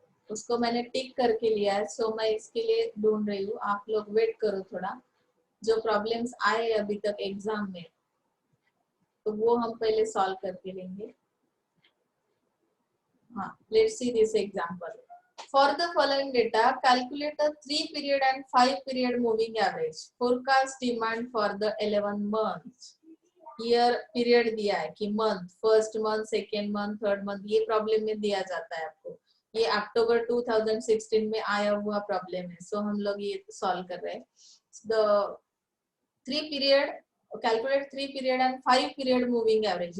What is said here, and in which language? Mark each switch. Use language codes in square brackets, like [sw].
[hi] उसको मैंने टिक करके लिया है, सो मैं इसके लिए ढूंढ रही हूँ, आप लोग वेट करो थोड़ा। जो प्रॉब्लम्स आए अभी तक एग्जाम में, तो वो हम पहले सॉल्व करके लेंगे। [en] हाँ, let's see this example. For the following data, calculate a 3 period and 5 period moving average. Forecast demand for the 11 months. [hi] Year period दिया है कि month, first month, second month, third month, ये प्रॉब्लम में दिया जाता है आपको। ये अक्टूबर 2016 में आया हुआ प्रॉब्लम है, सो हम लोग ये सॉल्व कर रहे हैं। [en] The 3 period, calculate 3 period and 5 period moving average.